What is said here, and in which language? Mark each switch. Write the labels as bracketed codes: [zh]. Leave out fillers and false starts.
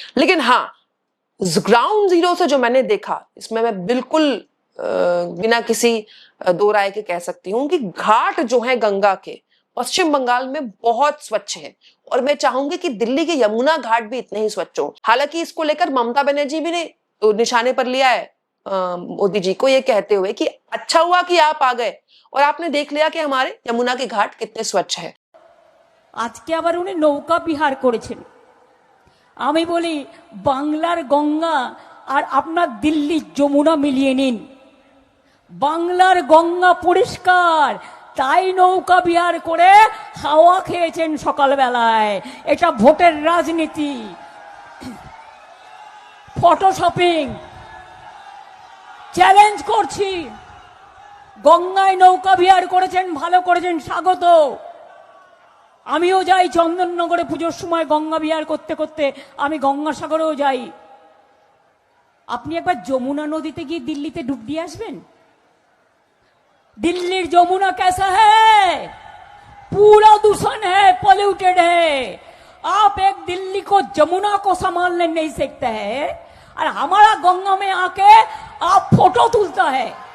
[hi] लेकिन हाँ, ground zero से जो मैंने देखा, इसमें मैं बिल्कुल बिना किसी दो राय के कह सकती हूँ कि घाट जो है गंगा के पश्चिम बंगाल में बहुत स्वच्छ है और मैं चाहूंगी कि दिल्ली के यमुना घाट भी इतने ही स्वच्छ हो। हालांकि इसको लेकर ममता बनर्जी भी ने तो निशाने पर लिया है मोदी जी को, ये कहते हुए कि अच्छा हुआ कि आप आ गए और आपने देख लिया कि हमारे यमुना के घाट कितने स्वच्छ है। [bn] আজকে আবার উনি নৌকা বিহার করেছেন। আমি বলি বাংলার গঙ্গা আর আপনার দিল্লির যমুনা মিলিয়ে নিন। বাংলার গঙ্গা পরিষ্কার, তাই নৌকা বিহার করে হাওয়া খেয়েছেন সকালবেলায়। এটা ভোটের রাজনীতি, ফটোশপিং। চ্যালেঞ্জ করছি, গঙ্গায় নৌকা বিহার করেছেন, ভালো করেছেন, স্বাগত। আমিও যাই চন্দননগরে পুজোর সময় গঙ্গা বিহার করতে করতে, আমি গঙ্গাসাগরেও যাই। আপনি একবার যমুনা নদীতে গিয়ে দিল্লিতে ডুব দিয়ে আসবেন। [hi] दिल्ली যমুনা कैसा है? पूरा दूषण है, पॉल्यूटेड है। आप एक दिल्ली को जमुना को संभालने नहीं सकते हैं और हमारा गंगा में आके आप फोटो तुलता है।